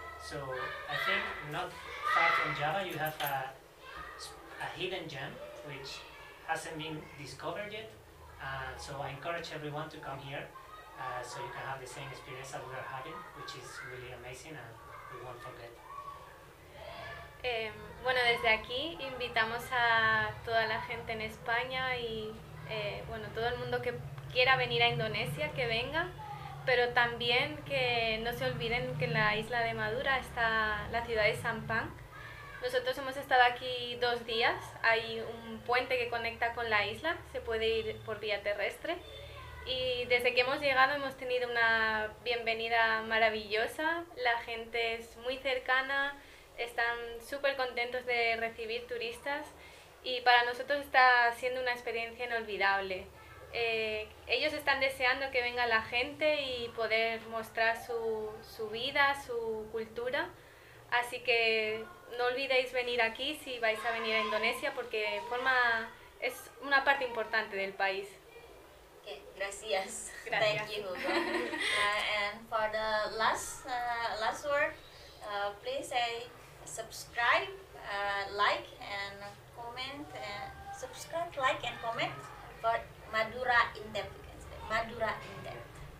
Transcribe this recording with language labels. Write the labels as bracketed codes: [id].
[en] So I think not far from Java you have a hidden gem which hasn't been discovered yet. So I encourage everyone to come here so you can have the same experience that we are having, which is really amazing and we won't forget. [es] Bueno, desde aquí invitamos a toda la gente en España y todo el mundo que quiera venir a Indonesia, que venga, pero también que no se olviden que en la isla de Madura está la ciudad de Sampang. Nosotros hemos estado aquí 2 días, hay un puente que conecta con la isla, se puede ir por vía terrestre, y desde que hemos llegado hemos tenido una bienvenida maravillosa, la gente es muy cercana, están súper contentos de recibir turistas y para nosotros está siendo una experiencia inolvidable. Ellos están deseando que venga la gente y poder mostrar su vida, su cultura, así que no olvidéis venir aquí si vais a venir a Indonesia porque es una parte importante del país. Okay, gracias. Gracias. [en] Thank you, Hugo. And for the last word, please say subscribe, like and comment. Subscribe, like and comment for Madura in depth. You can say Madura in depth.